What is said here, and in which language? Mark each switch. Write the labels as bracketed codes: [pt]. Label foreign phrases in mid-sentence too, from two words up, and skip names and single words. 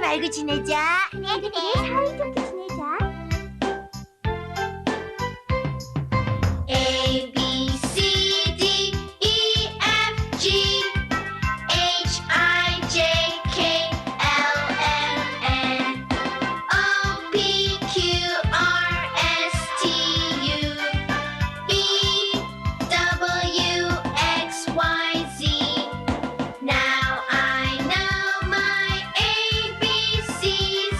[ko] 지내자. 그래, 사이좋게 지내자. [en] A, B, C, D, E, F, G, H, I, J, K, L, M, N, O, P, Q, R, S, T, U, V, W, X, Y, Z. Now I know my ABCs.